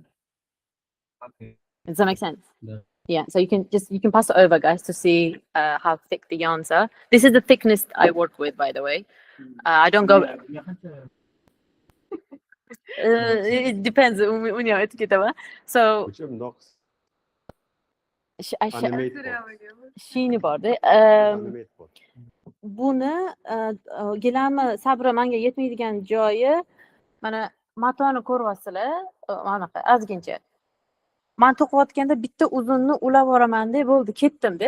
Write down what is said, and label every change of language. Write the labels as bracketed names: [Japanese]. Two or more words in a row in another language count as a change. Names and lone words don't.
[English] Okay. Does that make sense? Yeah. Yeah. So you can pass it over, guys, to see how thick the yarns are. This is the thickness I work with, by the way. I don't go. It depends. [Uzbek] So shini borda. Buni gilamni sabri menga yetmaydigan joyi mana matoni ko'ryapsizlar, manaqa ozgincha. Men to'qiyotganda bitta uzunni ulab yuboraman-da, bo'ldi, ketdim-da.